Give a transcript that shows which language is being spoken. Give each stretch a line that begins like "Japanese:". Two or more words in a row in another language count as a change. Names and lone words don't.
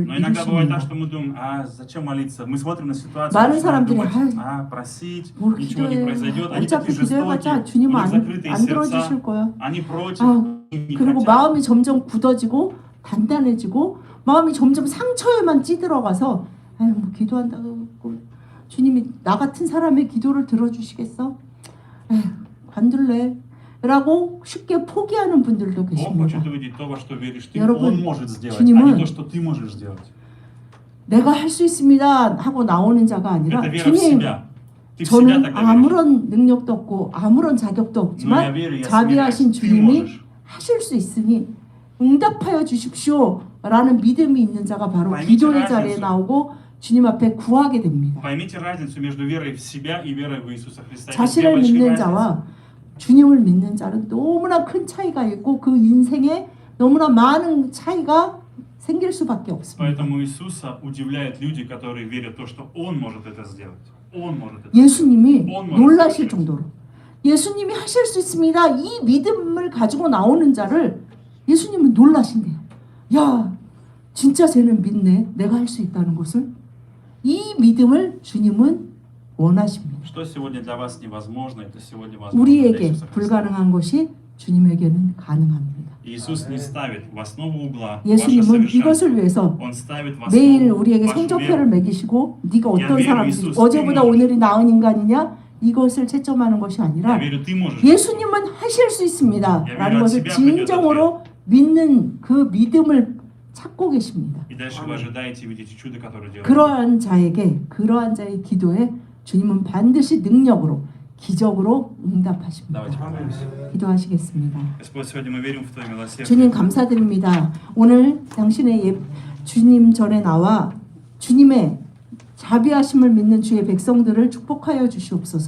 Russian: но иногда бывает так,
Korean: 이루십니다.
Russian: что мы думаем, зачем молиться? Мы смотрим на ситуацию,
Korean: 많은
Russian: начинаем
Korean: 사람들이,
Russian: думать, просить,
Korean: 뭘
Russian: ничего не
Korean: 기도해.
Russian: произойдет. Они
Korean: 어차피
Russian: такие
Korean: 기도해봤자
Russian: жестокие, у
Korean: 주님은
Russian: них закрытые
Korean: 안 들어주실
Russian: сердца,
Korean: 거야.
Russian: они против, не
Korean: 그리고
Russian: хотят.
Korean: 마음이 점점 굳어지고 단단해지고 마음이 점점 상처에만 찌들어가서 뭐 기도한다고 주님이 나 같은 사람의 기도를 들어주시겠어? 관둘래 라고 쉽게 포기하는 분들도
Russian: Бог
Korean: 계십니다.
Russian: хочет увидеть то, во что веришь ты,
Korean: 여러분,
Russian: Он может сделать, а
Korean: 주님은
Russian: не то, что ты можешь сделать.
Korean: 내가 할 수 있습니다 하고 나오는 자가 아니라
Russian: Это вера в
Korean: 주님
Russian: себя. Ты в себя
Korean: 저는
Russian: тогда веришь.
Korean: 아무런 능력도 없고 아무런 자격도
Russian: Но я
Korean: 없지만
Russian: верю, я
Korean: 자비하신
Russian: смиряюсь. Ты
Korean: 주님이
Russian: можешь.
Korean: 하실 수 있으니 응답하여 주십시오 라는 믿음이 있는 자가 바로
Russian: Поймите
Korean: 기도의
Russian: разницу.
Korean: 자리에 나오고 주님 앞에 구하게 됩니다.
Russian: Поймите разницу между верой в себя и верой в Иисуса Христа. Это две 자신을 большие 믿는 разницы. 자와 주님을 믿는 자는 너무나 큰 차이가 있고 그 인생에 너무나 많은 차이가 생길 수밖에 없습니다. Поэтому Иисуса удивляют люди, которые верят в то, что Он может это сделать. Он может это сделать.
Korean: 예수님이
Russian: Он может
Korean: 놀라실
Russian: совершить.
Korean: 정도로 예수님이 하실 수 있습니다. 이 믿음을 가지고 나오는 자를 예수님은 놀라신대요. 야, 진짜 쟤는 믿네. 내가 할 수 있다는 것을. 이 믿음을 주님은 원하십니다.
Russian: Что сегодня для вас невозможно, это сегодня возможно для
Korean: 우리에게
Russian: Иисуса Христа.
Korean: 불가능한 것이 주님에게는 가능합니다.
Russian: Иисус не ставит в основу угла ваше
Korean: 예수님은
Russian: совершенство.
Korean: 이것을 위해서
Russian: Он ставит в
Korean: 매일
Russian: основу
Korean: 우리에게
Russian: вашу
Korean: 성적표를
Russian: веру.
Korean: 매기시고 네가 어떤
Russian: верю,
Korean: 사람인지
Russian: 이수스,
Korean: 어제보다
Russian: ты
Korean: 오늘이 나은 인간이냐 이것을 채점하는 것이
Russian: Я
Korean: 아니라
Russian: верю, ты можешь.
Korean: 예수님은 하실 수 있습니다
Russian: Я
Korean: 라는
Russian: верю,
Korean: 것을
Russian: от себя придет
Korean: 진정으로 믿는 그 믿음을 찾고 계십니다.
Russian: И дальше вы ожидаете видеть чудо, которое делает.
Korean: 그러한 자의 기도에 주님은 반드시 능력으로 기적으로 응답하십니다.
Russian: Давайте помолимся.
Korean: 기도하시겠습니다.
Russian: Господь, сегодня мы верим в Твое милосердие.
Korean: 주님 감사드립니다. 오늘 당신의 주님 전에 나와 주님의 자비하심을 믿는 주의 백성들을 축복하여 주시옵소서.